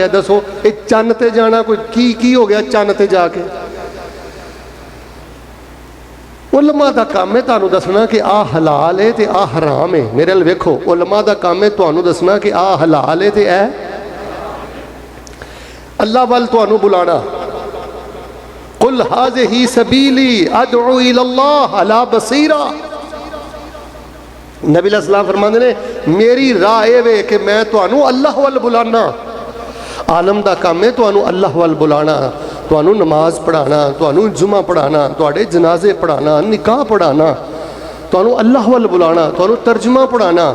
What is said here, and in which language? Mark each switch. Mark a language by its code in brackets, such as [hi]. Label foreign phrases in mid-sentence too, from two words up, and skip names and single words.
[pa] دسو، اے چن تے جانا کوئی کی ہو گیا چن تے جا کے? علماء کا کام ہے تہانوں دسنا کہ آ حلال ہے تے آ حرام ہے. میرے ال ویکھو، علماء کا کام ہے تہانوں دسنا کہ آ حلال ہے تے اے اللہ ول تہانوں بلانا. [ar] قل هذه سبيلي أدعو إلى الله على بصيرة. [pa] نبی علیہ السلام فرماتے نے، میری راہ اے وے کہ میں تہانوں اللہ ول بلانا. عالم کا کام ہے تہانوں اللہ ول بلانا، تہانوں نماز پڑھانا، تہانوں جمعہ پڑھانا، تہاڈے جنازے پڑھانا، نکاح پڑھانا، تہانوں اللہ ول بلانا، تہانوں ترجمہ پڑھانا.